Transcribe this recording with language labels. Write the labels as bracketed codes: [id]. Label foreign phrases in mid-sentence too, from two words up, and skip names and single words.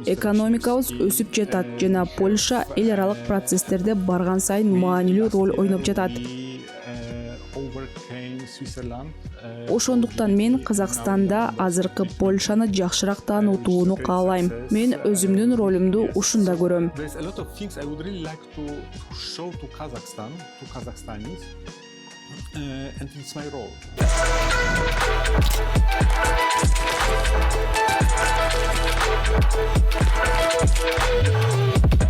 [ky] Экономикабыз өсүп жатат жана Польша эл аралык процесстерде барган сайын маанилүү роль ойноп жатат. Ошондуктан мен Казакстанда азыркы Польшаны жакшыраак таанытууну каалайм. Мен өзүмдүн ролумду ушунда көрөм. [en] There's a lot of things I would really like to show to Kazakhstan, to Kazakhstanis, and it's my role.